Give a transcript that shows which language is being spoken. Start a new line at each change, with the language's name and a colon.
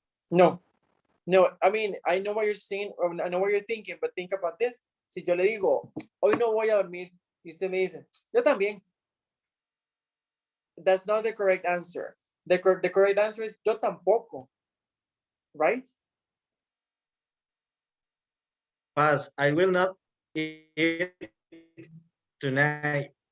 English: No, I mean, I know what you're saying, I know what you're thinking, but think about this.
Spanish: Si yo le digo, hoy no voy a dormir, y usted me dice, yo también.
English: That's not the correct answer. The correct answer is
Spanish: yo tampoco,
English: right? Pass. I will not eat tonight.